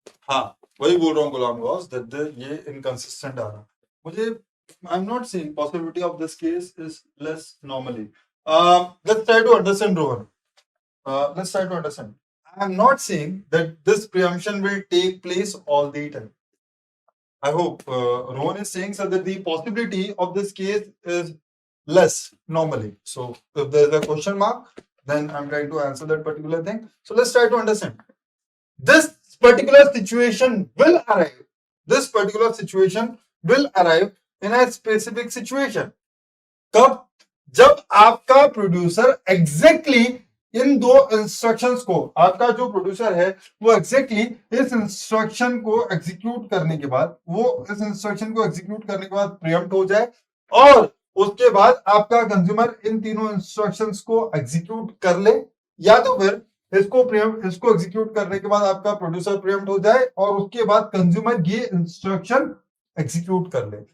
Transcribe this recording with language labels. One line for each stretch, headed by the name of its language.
Hindi: हाँ, वही बोल रहा हूँ गुलाम गौस, ये इनकंसिस्टेंट आ रहा मुझे।
English: I am not seeing possibility of this case is less normally. Let's try to understand Rohan. Let's try to understand. I am not saying that this preemption will take place all the time. I hope Rohan is saying sir, that the possibility of this case is less normally. So if there is a question mark, then I'm trying to answer that particular thing. So let's try to understand. This particular situation will arrive. This particular situation will arrive in a specific situation.
Hindi: कब? जब आपका producer exactly इन दो instructions को, आपका जो producer है वो exactly इस इंस्ट्रक्शन को एग्जीक्यूट करने के बाद, प्रीएम्प्ट हो जाए और उसके बाद आपका कंज्यूमर इन तीनों इंस्ट्रक्शंस को एग्जीक्यूट कर ले, या तो फिर इसको एग्जीक्यूट करने के बाद आपका प्रोड्यूसर प्रीएम्प्ट हो जाए और उसके बाद कंज्यूमर ये इंस्ट्रक्शन एग्जीक्यूट कर ले।